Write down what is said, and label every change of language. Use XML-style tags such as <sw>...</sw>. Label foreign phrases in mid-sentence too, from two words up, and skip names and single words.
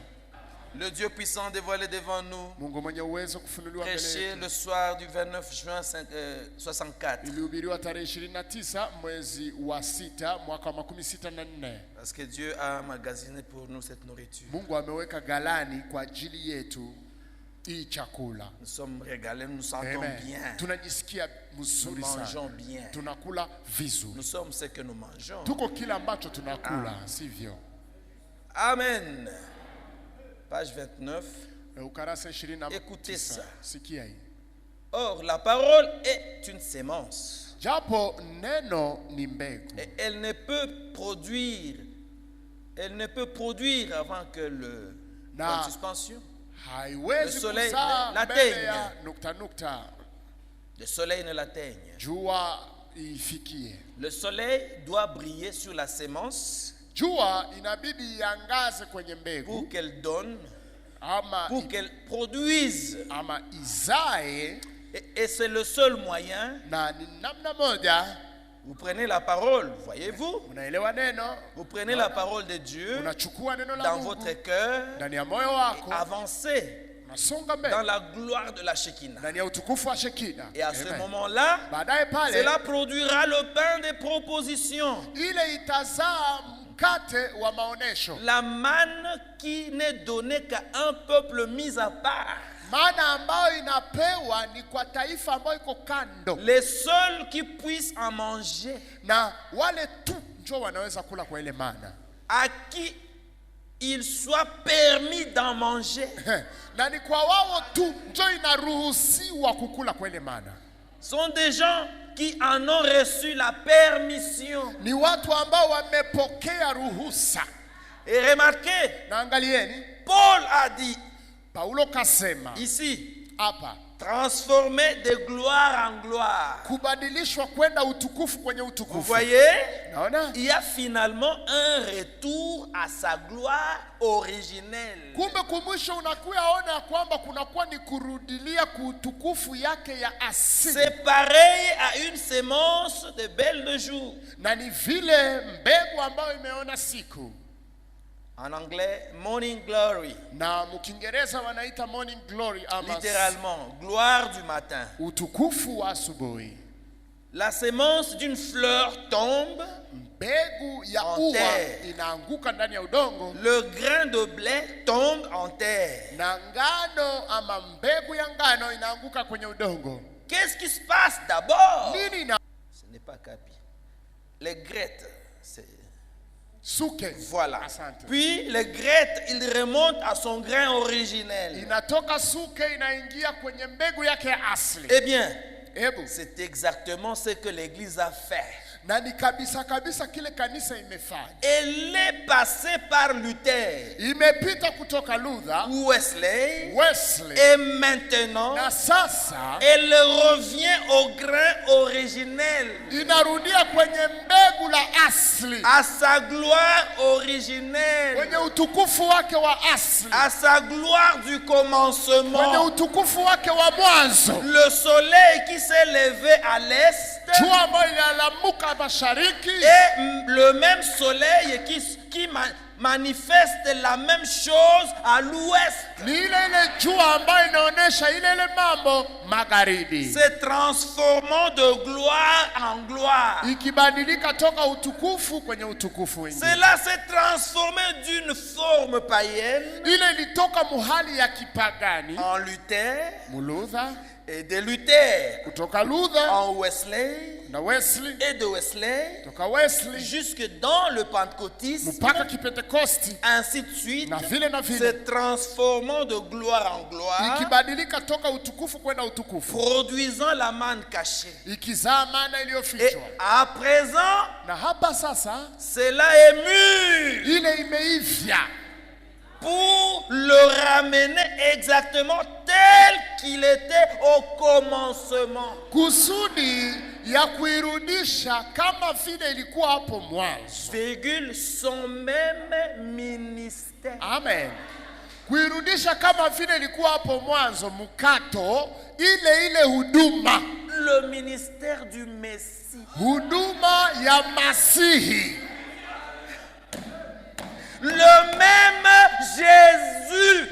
<fr>Le Dieu puissant dévoilé devant nous,</fr> <sw>Mungu mwenye uwezo kufunuliwa mbele</sw> <fr>prêché</fr> <sw>yetu.</sw> <fr>le soir du 29 juin 64.</fr> <sw>Ilihubiriwa tarehe 29 mwezi wa 6 mwaka wa 64.</sw> <fr>Parce que Dieu a emmagasiné pour nous cette nourriture.</fr> <sw>Mungu ameweka galani kwa ajili yetu hii chakula.</sw> <fr>Nous sommes régalés, nous nous sentons Amen. bien.</fr> <sw>Tunajisikia</sw> <fr>Nous</fr> <sw>mzuri</sw> <fr>mangeons</fr> <sw>sana.</sw> <fr>bien.</fr> <sw>Tunakula vizuri.</sw> <fr>Nous sommes ce que nous mangeons.</fr> <sw>Tuko kila ambacho tunakula, sivyo?</sw> <fr>Amen. Page 29.</fr> <sw>Ukarasa 29.</sw> <fr>Écoutez ça.</fr> <sw>Sikia hii.</sw> <fr>Or, la parole est une sémence.</fr> <sw>Japo neno ni mbegu.</sw> <fr>Et elle ne peut produire avant que le point de suspension.</fr> <sw>Haiwezi</sw> <fr>Le soleil</fr> <sw>kuzaa</sw> <fr>l'atteigne.</fr> <sw>mbele ya nukta.</sw> <fr>Le soleil ne l'atteigne.</fr> <sw>Jua ifikie.</sw> <fr>Le soleil doit briller sur la sémence</fr> <sw>Jua inabidi iangaze kwenye mbegu</sw> <fr>pour qu'elle donne,</fr> <sw>ama</sw> <fr>pour qu'elle produise.</fr> <sw>ama izae,</sw> <fr>Et c'est le seul moyen.</fr> <sw>na ni namna moja.</sw> <fr>Vous prenez la parole, voyez-vous?</fr> <sw>Unaelewa neno?</sw> <fr>Vous prenez la parole de Dieu</fr> <sw>Unachukua neno la</sw> <fr>dans</fr> <sw>Mungu</sw> <fr>votre cœur</fr> <sw>ndani ya moyo</sw> <fr>et</fr> <sw>wako,</sw> <fr>avancez</fr> <sw>unasonga</sw> <fr>dans</fr> <sw>mbele</sw> <fr>la gloire de la Shekinah.</fr> <sw>ndani ya utukufu wa Shekina.</sw> <fr>Et à ce Amen. moment-là,</fr> <sw>Baadaye pale</sw> <fr>cela produira le pain des propositions.</fr> <sw>ile itazaa mkate wa maonesho,</sw> <fr>La manne qui n'est donnée qu'à un peuple mis à part.</fr> <sw>Maana ambayo inapewa ni kwa taifa ambayo iko kando.</sw> <fr>Les seuls qui puissent en manger.</fr> <sw>Na wale tu ndio wanaweza kula kwa ile mana.</sw> <fr>À qui il soit permis d'en manger.</fr> <sw>Na ni kwa wao tu ndio inaruhusiwa kukula kwa ile mana.</sw> <fr>Sont des gens qui en ont reçu la permission.</fr> <sw>Ni watu ambao wamepokea ruhusa.</sw> <fr>Et remarquez,</fr> <sw>na angalieni,</sw> <fr>Paul a dit</fr> <sw>Paulo kasema</sw> <fr>ici,</fr> <sw>hapa,</sw> <fr>transformer de gloire en gloire.</fr> <sw>Kubadilishwa kwenda utukufu kwenye utukufu.</sw> <fr>Vous voyez?</fr> <sw>Naona?</sw> <fr>Il y a finalement un retour à sa gloire originelle.</fr> <sw>Kumbe kumwisho unakuyaona kwamba kunakuwa ni kurudilia kutukufu yake ya asili.</sw> <fr>C'est pareil à une semence de belle de jour.</fr> <sw>Na ni vile mbegu ambayo imeona siku.</sw> <fr>En anglais,</fr> <en>morning glory.</en> <sw>Na mkiingereza wanaita</sw> <en>morning glory</en> <sw>ama</sw> <fr>littéralement, gloire du matin.</fr> <sw>Utukufu wa asubuhi.</sw> <fr>La semence d'une fleur tombe.</fr> <sw>Mbegu ya ua inaanguka ndani ya udongo.</sw> <fr>Le grain de blé tombe en terre.</fr> <sw>Na ngano ama mbegu ya ngano inaanguka kwenye udongo.</sw> <fr>Qu'est-ce qui se passe d'abord?</fr> <sw>Nini na?</sw> <fr>Ce n'est pas capi. Les grettes, c'est</fr> <sw>Suke.</sw> <fr>Voilà.</fr> <sw>Asante.</sw> <fr>Puis les grettes, il remonte à son grain originel.</fr> <sw>Inatoka suke inaingia kwenye mbegu yake asili.</sw> <fr>Eh bien, c'est exactement ce que l'Église a fait.</fr> <sw>Na ni kabisa kabisa kile kanisa imefanya.</sw> <fr>Elle est passée par Luther.</fr> <sw>Imepita kutoka Luther, Wesley.</sw> <fr>Et maintenant,</fr> <sw>na sasa,</sw> <fr>elle revient au grain originel.</fr> <sw>Inarudia kwenye mbegu la asili.</sw> <fr>À sa gloire originelle.</fr> <sw>Kwenye utukufu wake wa asili.</sw> <fr>À sa gloire du commencement.</fr> <sw>Kwenye utukufu wake wa mwanzo.</sw> <fr>Le soleil qui s'est levé à l'est.</fr> <sw>Jua ambayo inalamuka mashariki.</sw> <fr>Et le même soleil qui manifeste la même chose à l'ouest.</fr> <sw>Ni ile jua ambayo inaonesha ile mambo magharibi.</sw> <fr>Se transformant de gloire en gloire.</fr> <sw>Ikibadilika toka utukufu kwenye utukufu wengine.</sw> <fr>Cela s'est transformé d'une forme païenne.</fr> <sw>Ile ilitoka muhali ya kipagani.</sw> <fr>En Luther.</fr> <sw>Luther.</sw> <fr>Et de Luther.</fr> <sw>Kutoka Luther.</sw> <fr>En Wesley.</fr> <sw>Na Wesley.</sw> <fr>Et de Wesley.</fr> <sw>Toka Wesley.</sw> <fr>Jusque dans le pentecôtisme.</fr> <sw>Mpaka kipentekosti.</sw> <fr>Ainsi de suite.</fr> <sw>Na vile na vile.</sw> <fr>Se transformant de gloire en gloire.</fr> <sw>Ikibadilika toka utukufu kwenda utukufu.</sw> <fr>Produisant la manne cachée.</fr> <sw>Ikizaa mana iliyofichwa.</sw> <fr>Et à présent.</fr> <sw>Na hapa sasa.</sw> <fr>Cela est mûr.</fr> <sw>Ile imeivya.</sw> <fr>Pour le ramener exactement tel qu'il était au commencement.</fr> <sw>Kusudi ya kuirudisha kama vile ilikuwa hapo mwanzo.</sw> <fr>Virgule, son même ministère. Amen.</fr> <sw>Kuirudisha kama vile ilikuwa hapo mwanzo, mkato ile huduma.</sw> <fr>Le ministère du Messie.</fr> <sw>Huduma ya Masihi.</sw> <fr>Le même Jésus.</fr>